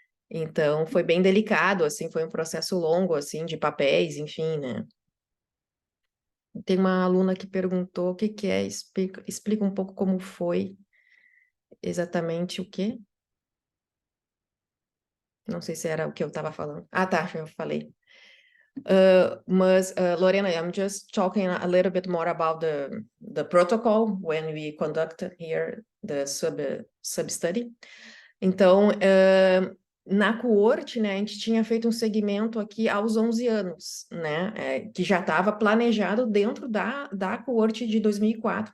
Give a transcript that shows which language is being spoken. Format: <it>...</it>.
<pt>Então, foi bem delicado, assim, foi um processo longo, assim, de papéis, enfim, né. Tem uma aluna que perguntou o que que é, explica um pouco como foi exatamente o quê? Não sei se era o que eu estava falando. Ah, tá, eu falei.</pt> <en>Lorena, I'm just talking a little bit more about the protocol when we conduct here the sub-study.</en> <pt>Então, na coorte, né, a gente tinha feito um segmento aqui aos 11 anos, né, que já estava planejado dentro da coorte de 2004.</pt>